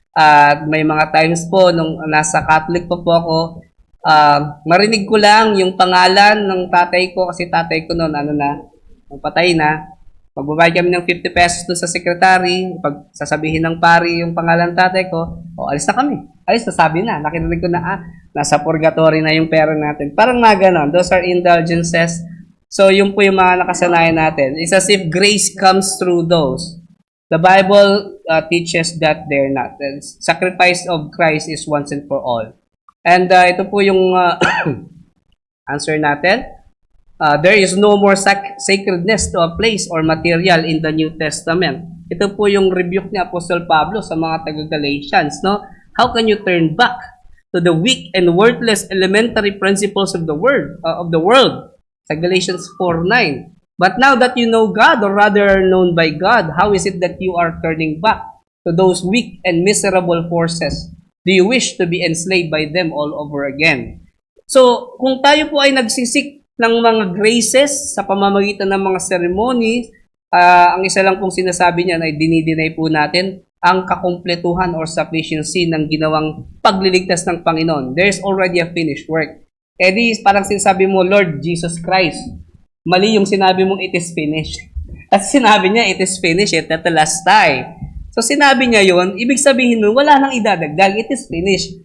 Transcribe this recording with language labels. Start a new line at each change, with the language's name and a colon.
Filipino: At may mga times po, nung nasa Catholic po ako, marinig ko lang yung pangalan ng tatay ko kasi tatay ko noon, patay na. Magbabayad kami ng 50 pesos doon sa secretary, pag sasabihin ng pari yung pangalan ng tatay ko, alis na kami. Alis na, sabi na. Nakinig ko na, nasa purgatory na yung pera natin. Parang mga ganon.
English: Those are indulgences.
Filipino: So, yun po yung mga nakasanayan natin.
English: It's as if grace comes through those. The Bible teaches that they're not. The sacrifice of Christ is once and for all. And
Filipino: ito po yung answer natin.
English: There is no more sacredness to a place or material in the New Testament.
Filipino: Ito po yung rebuke ni Apostle Pablo sa mga taga-Galatians, no?
English: How can you turn back to the weak and worthless elementary principles of the world?
Filipino: Sa
English: Galatians 4:9. But now that you know God, or rather are known by God, how is it that you are turning back to those weak and miserable forces? Do you wish to be enslaved by them all over again?
Filipino: So, kung tayo po ay nagsisik ng mga graces sa pamamagitan ng mga ceremonies, ang isa lang pong sinasabi niyan ay dinideny po natin ang kakumpletuhan or sufficiency ng ginawang pagliligtas ng Panginoon.
English: There's already a finished work.
Filipino: Di parang sinasabi mo, Lord Jesus Christ, mali yung sinabi mong
English: it is finished.
Filipino: At sinabi niya,
English: it is finished,
Filipino: tetelestai. So sinabi niya yon, ibig sabihin nun, wala nang idadagdag, it is finished.